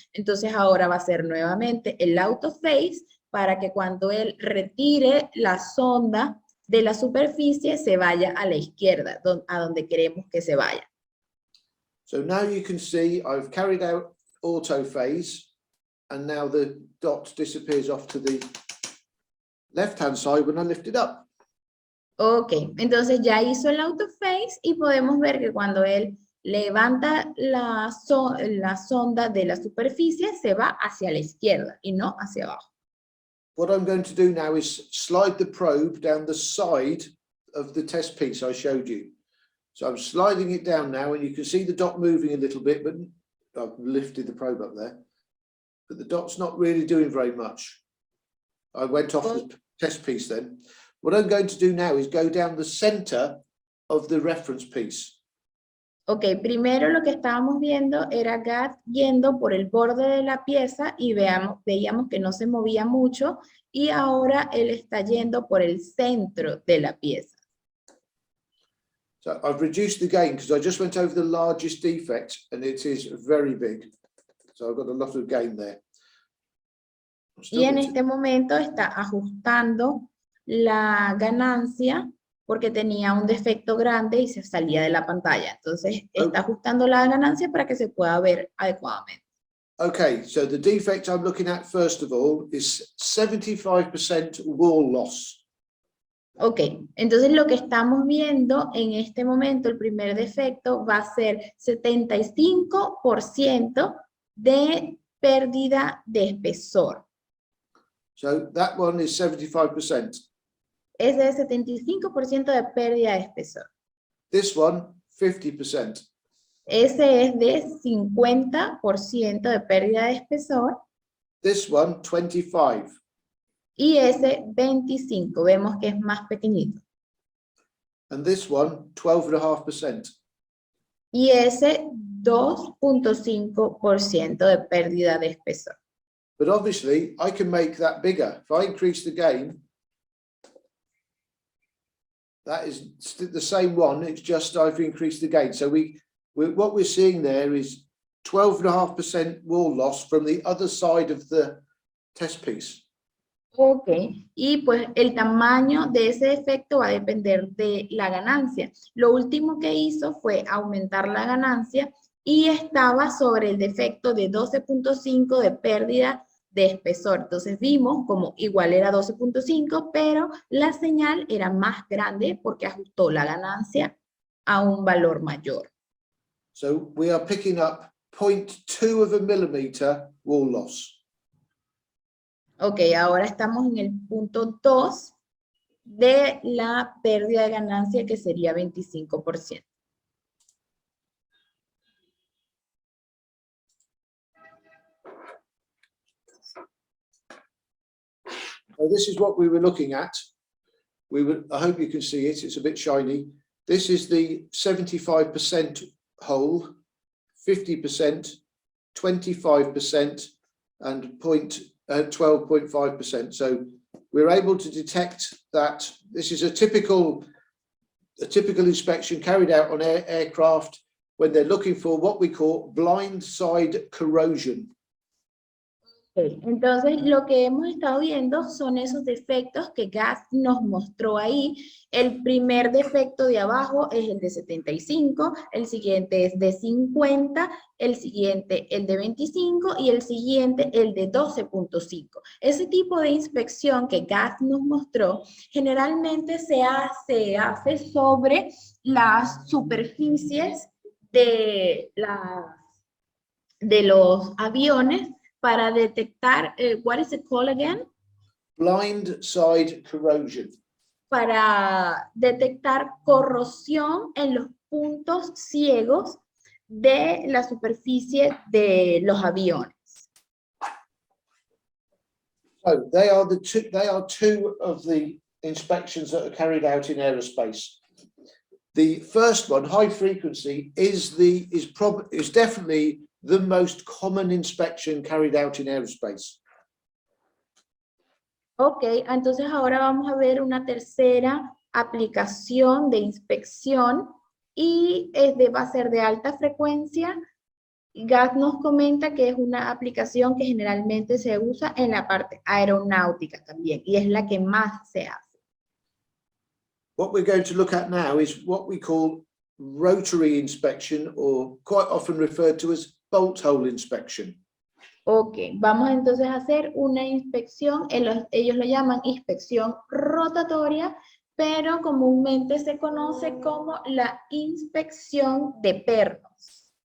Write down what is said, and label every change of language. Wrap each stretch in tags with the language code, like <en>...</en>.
<es>Entonces ahora va a ser nuevamente el auto phase para que cuando él retire la sonda de la superficie se vaya a la izquierda, a donde queremos que se vaya.</es> <en>So now you can see I've carried out auto phase and now the dot disappears off to the left-hand side when I lift it up.</en> <es>Ok, entonces ya hizo el auto phase y podemos ver que cuando él levanta la sonda de la superficie se va hacia la izquierda y no hacia abajo.</es> <en>What I'm going to do now is slide the probe down the side of the test piece I showed you. So I'm sliding it down now and you can see the dot moving a little bit, but I've lifted the probe up there, but the dot's not really doing very much. I went off the test piece then. What I'm going to do now is go down the center of the reference piece.</en> <es>Ok, primero lo que estábamos viendo era Gat yendo por el borde de la pieza y veíamos que no se movía mucho y ahora él está yendo por el centro de la pieza.</es> <en>So I've reduced the gain because I just went over the largest defect and it is very big. So I've got a lot of gain there.</en> <es>Y en este momento está ajustando la ganancia porque tenía un defecto grande y se salía de la pantalla. Entonces está ajustando la ganancia para que se pueda ver adecuadamente.</es> <en>Okay, so the defect I'm looking at first of all is 75% wall loss.</en> <es>Ok, entonces lo que estamos viendo en este momento, el primer defecto va a ser 75% de pérdida de espesor.</es> <en>So that one is 75%.</en> <es>Es de 75% de pérdida de espesor.</es> <en>This one, 50%.</en> <es>Ese es de 50% de pérdida de espesor.</es> <en>This one, 25%.</en> <es>Y ese 25%, vemos que es más pequeñito.</es> <en>And this one, 12.5%. Y ese 2.5% de pérdida de espesor. But obviously, I can make that bigger. If I increase the gain, That is the same one. It's just I've increased the gain. So what we're seeing there is 12.5% wall loss from the other side of the test piece.</en> <es>Ok, y pues el tamaño de ese defecto va a depender de la ganancia. Lo último que hizo fue aumentar la ganancia y estaba sobre el defecto de 12.5 de pérdida de espesor. Entonces vimos como igual era 12.5, pero la señal era más grande porque ajustó la ganancia a un valor mayor.</es> <en>So we are picking up 0.2 of a millimeter wall loss.</en> <es>Ok, ahora estamos en el punto 2 de la pérdida de ganancia, que sería 25%.</es> <en>So this is what we were looking at. I hope you can see it. It's a bit shiny. This is the 75% hole, 50%, 25%, and 12.5%. So we're able to detect that this is a typical inspection carried out on aircraft when they're looking for what we call blind side corrosion. Okay.</en> <es>Entonces, lo que hemos estado viendo son esos defectos que Gas nos mostró ahí. El primer defecto de abajo es el de 75, el siguiente es de 50, el siguiente el de 25 y el siguiente el de 12.5. Ese tipo de inspección que Gas nos mostró generalmente se hace sobre las superficies de los aviones para detectar,</es> <en>what is it called again? Blind side corrosion.</en> <es>Para detectar corrosión en los puntos ciegos de la superficie de los aviones.</es> <en>So they are two of the inspections that are carried out in aerospace. The first one, high frequency, is definitely the most common inspection carried out in aerospace.</en> <es>Ok, entonces ahora vamos a ver una tercera aplicación de inspección y va a ser de alta frecuencia. Gas nos comenta que es una aplicación que generalmente se usa en la parte aeronáutica también y es la que más se hace.</es> <en>What we're going to look at now is what we call rotary inspection, or quite often referred to as bolt hole inspection.</en> <es>Ok, vamos entonces a hacer una inspección, ellos lo llaman inspección rotatoria, pero comúnmente se conoce como la inspección de pernos.</es>